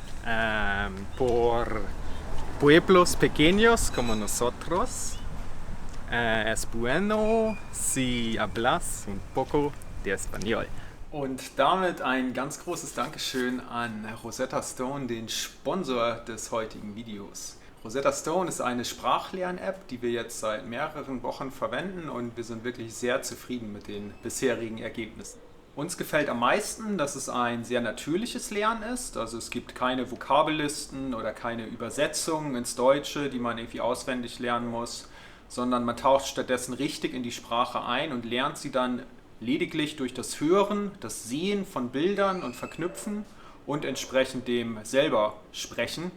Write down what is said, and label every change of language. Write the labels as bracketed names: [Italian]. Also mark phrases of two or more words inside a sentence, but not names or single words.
[Spanish] por pueblos pequeños como nosotros, es bueno si hablas un poco de español. [German] Und damit ein ganz großes Dankeschön an Rosetta Stone, den Sponsor des heutigen Videos. Rosetta Stone ist eine Sprachlern-App, die wir jetzt seit mehreren Wochen verwenden und wir sind wirklich sehr zufrieden mit den bisherigen Ergebnissen. Uns gefällt am meisten, dass es ein sehr natürliches Lernen ist, also es gibt keine Vokabellisten oder keine Übersetzungen ins Deutsche, die man irgendwie auswendig lernen muss, sondern man taucht stattdessen richtig in die Sprache ein und lernt sie dann lediglich durch das Hören, das Sehen von Bildern und Verknüpfen und entsprechend dem selber Sprechen.